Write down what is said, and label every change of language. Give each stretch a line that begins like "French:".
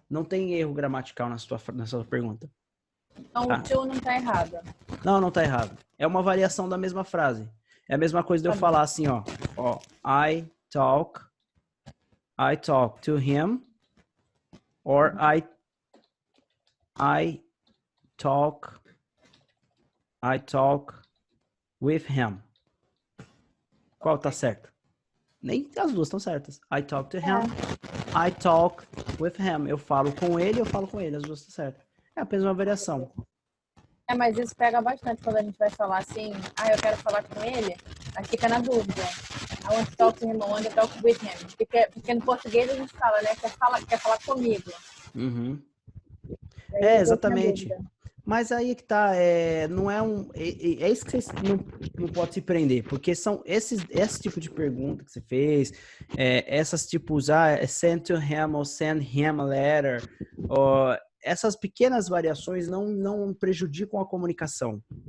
Portuguese: Não tem erro gramatical na sua pergunta. Então o to não tá errado. Não tá errado. É uma variação da mesma frase. É a mesma coisa de eu falar assim, ó.
English: I talk to him, or I talk with him.
Portuguese: Qual tá certo? Nem as duas estão certas.
English: I talk to him, I talk with him.
Portuguese: Eu falo com ele, as duas estão certas. É apenas uma variação. Mas isso pega bastante quando a gente vai falar assim, eu quero falar com ele, aí fica na dúvida.
English: I want to talk to him, I want to talk with him.
Portuguese: Porque no português a gente fala, né? Quer falar comigo. Uhum. Exatamente. Mas aí que tá, não é é isso que você não pode se prender, porque são esse tipo de pergunta que você fez, essas tipos,
English: send to him
Portuguese: ou
English: send him a letter,
Portuguese: essas pequenas variações não prejudicam a comunicação.